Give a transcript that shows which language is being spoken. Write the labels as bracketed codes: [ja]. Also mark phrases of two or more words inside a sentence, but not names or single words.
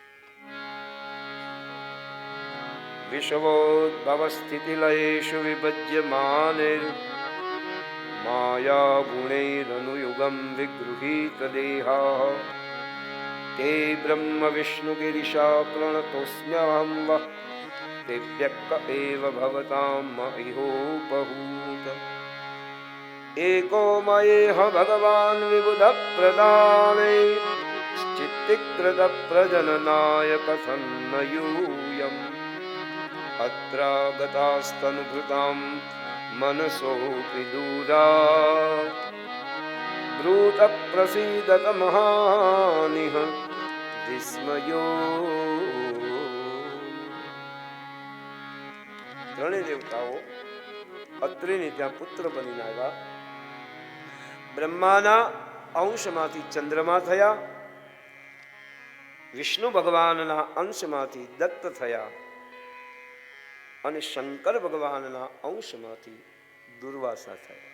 [sa] વિશ્વોદ્ભવ સ્થિતિ લયેષુ વિભજ્યમાને માયા ગુણૈરનુયુગમ વિગૃહીત દેહા તે બ્રહ્મ વિષ્ણુ ગિરિશા પ્રણતોસ્મ્યહં વઃ તેભ્યક એવ ભવતામ ઇહોપહૂત एको मयेह भगवान विबुध प्रदाने चित्तिकृत प्रजननाय कथन्न यूयम् अत्रागतास्तनुभृतां मनसोऽपि दूरा ब्रूत प्रसीदत महानिह विस्मयो. [gu] ત્રણેય દેવતાઓ અત્રિની ત્યાં પુત્ર બનીને આવ્યા. બ્રહ્માના અંશમાંથી ચંદ્રમા થયા, વિષ્ણુ ભગવાનના અંશમાંથી દત્ત થયા અને શંકર ભગવાનના અંશમાંથી દુર્વાસા થયા.